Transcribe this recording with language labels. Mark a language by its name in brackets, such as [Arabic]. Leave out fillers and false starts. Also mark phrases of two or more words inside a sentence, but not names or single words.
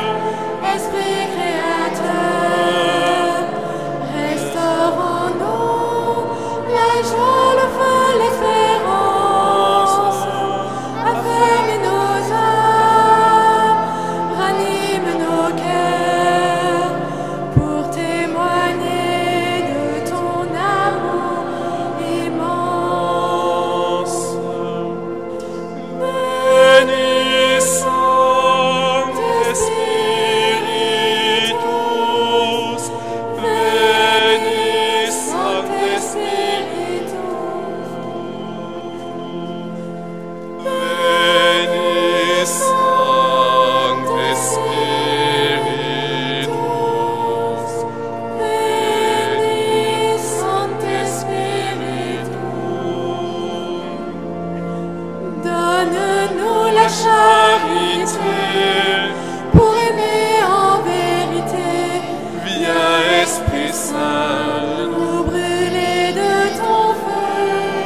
[French] Esprit créateur, restaure en nous la joie, le feu, l'espérance, affermis nos âmes, ranime nos cœurs, pour témoigner de ton amour immense. [Latin] bénis Sancte-Spiritus, bénis Sancte-Spiritus, bénis Sancte-Spiritus, Bénis Sancte-Spiritus. [French] Donne-nous la charité pour aimer en vérité. viens Esprit Saint, Nous brûler de ton feu.